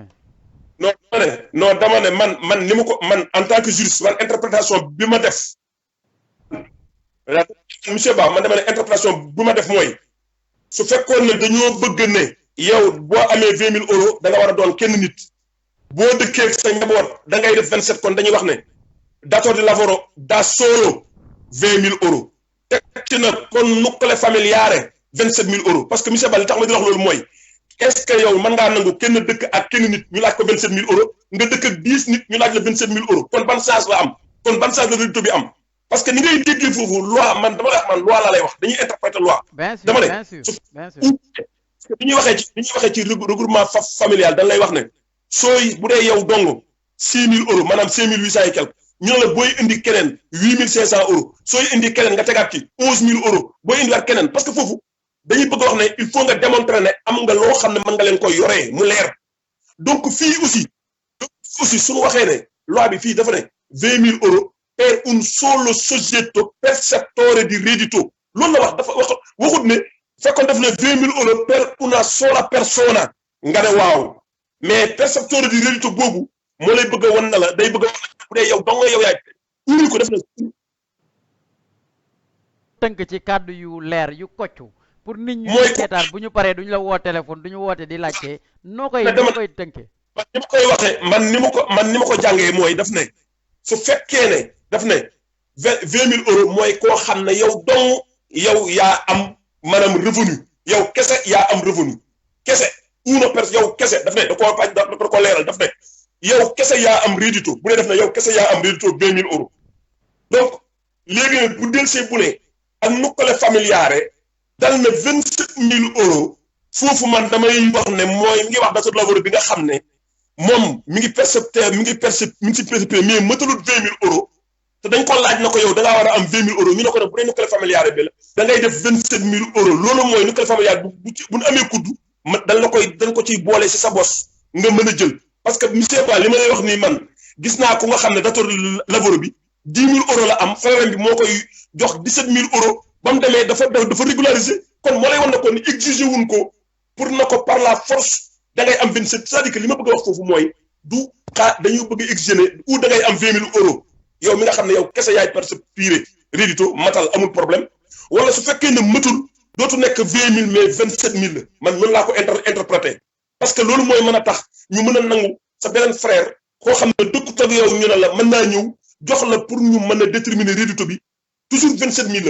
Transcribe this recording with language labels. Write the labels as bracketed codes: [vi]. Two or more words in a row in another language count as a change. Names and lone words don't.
[wo] non dama ne man ni ma ko man [fr] en tant que juriste [wo] man interprétation bi ma def monsieur Ba man dama ne interprétation bi ma def mooy su fekkoon ne dañoo bëgg ne yow boo amee 20 000 euros da nga war a doon kenn nit boo dëkkee sa njaboot da ngay def 27 kon dañuy wax ne [it] datore di lavoro da solo [wo] 20 000 euros teg ci na kon [it] nucleo familiare [wo] 27 000 euros [fr] parce que [wo] monsieur Ba li tax ma di wax loolu mooy [fr] est-ce que [wo] yow mën ngaa nangu kenn dëkk ak kenn nit ñu laaj ko 27 000 euros nga dëkk ak 10 nit ñu laaj la 27 000 euros kon ban chance la am kon ban chance la rédito bi am [fr] parce que [wo] ni ngay déggee foofu loi man dama la wax man loi laa lay wax dañuy interpréter loi. dama ne su bi ñuy waxee ci [fr] regroupement familial [wo] dañ lay wax ne sooy bu dee yow dong 6 000 euros maanaam 5 800 [fr] et quelque [wo] ñu ne la booy indi keneen 8 500 euros sooy indi keneen nga tegaat ci 11 000 euros booy indiwaat keneen [fr] parce que [wo] foofu dañuy bëgg a wax ne [fr] il faut [wo] nga démontrer ne am nga loo xam ne mën nga leen koy yoree mu leer donc fii aussi suñu waxee ne loi bi fii dafa ne 20 000 euros [it] per un solo soggetto percettore di reddito [wo] loolu la wax dafa waxut ne fekkoon def ne 20 000 euros [it] per una sola persona [wo] nga ne waaw mais [it] percettore di reddito [wo] boobu moo lay bëgg a wan na la day bëgg a wan bu dee yow dong yow yaay indi ko def na tënk ci kàddu yu leer yu koccu pour nit ñi mooy seetaan bu ñu paree duñu la woo téléphone duñu woote di laajte noo koy tënkee ni ma koy waxee man ni ma ko jàngee mooy daf ne su fekkee ne daf ne 20 000 euros mooy koo xam ne yow dong yow yaa am maanaam revenu yow kese yaa am revenu kese una personne yow kese daf ne da koo leeral daf ne yow kese yaa am rédito bu dee def ne yow kese yaa am rédito 20 000 euros donc léegi nag bu delsee bu ne ak [it] nucleo familiare [wo] dal na 27 000 euros foofu man damay wax ne mooy mi ngi wax [it] datore di lavoro [wo] bi nga xam ne moom mi ngi percepteur mi ngi percepteur mais mëtalut 20 000 euros te dañ ko laaj na ko yow da ngaa war a am 20 000 euros ñu ne ko ne bu dee [it] nucleo familiare [wo] bi la da ngay def 27 000 euros loolu mooy [it] nucleo familiare [wo] bu ñu amee kudd dañ ko ciy boole si sa bos nga mën a jël [fr] parce que [wo] monsieur Ba li ma lay wax nii man gis naa ko nga xam ne [it] datore di lavoro [wo] bi 10 000 euros la am frère bi moo koy jox 17 000 euros ba mu demee dafa régulariser kon moo lay wan na ko ni exiger wuñ ko pour na ko par la force da ngay am 27 [fr] c'est-à-dire que [wo] li ma bëgg a wax foofu mooy du dañuy bëgg a exiger ou da ngay am 20 000 euros yow mi nga xam ne yow kese yaay percevoir rédito matal amul problème wala su fekkee ne matul dootu nekk 20 000 mais 27 000 la man mën laa ko interpréter [fr] parce que [wo] loolu mooy mën a tax ñu mën a nangu sa beneen frère koo xam ne dëkkut ak yow ñu ne la mën naa ñëw jox la pour ñu mën a déterminer rédito bi toujours 27 000 la